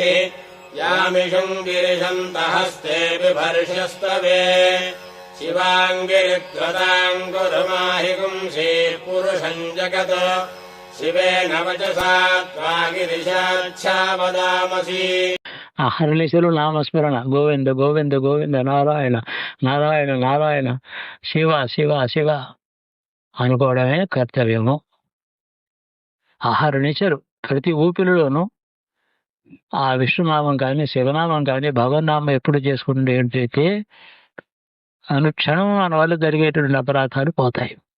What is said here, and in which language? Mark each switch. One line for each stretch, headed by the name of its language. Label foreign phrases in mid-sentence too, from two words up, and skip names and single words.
Sanskrit: यामिषम् गिरिशन्तहस्ते बिभर्ष्यस्तवे। शिवाङ्गिरिकृताम् कुरु माहि पुंसीः पुरुषम् जगत्। शिवेन वचसा त्वा गिरिशाच्छा वदामसि।
Telugu: అహర్నిశలు నామస్మరణ గోవింద గోవింద గోవింద నారాయణ నారాయణ నారాయణ శివ శివ శివ అనుకోవడమే కర్తవ్యము. అహర్నిశలు ప్రతి ఊపిరిలోనూ ఆ విష్ణునామం కానీ శివనామం కానీ భగవన్నామం ఎప్పుడు చేసుకుంటే ఏంటైతే అనుక్షణం మన వల్ల జరిగేటువంటి అపరాధాలు పోతాయి.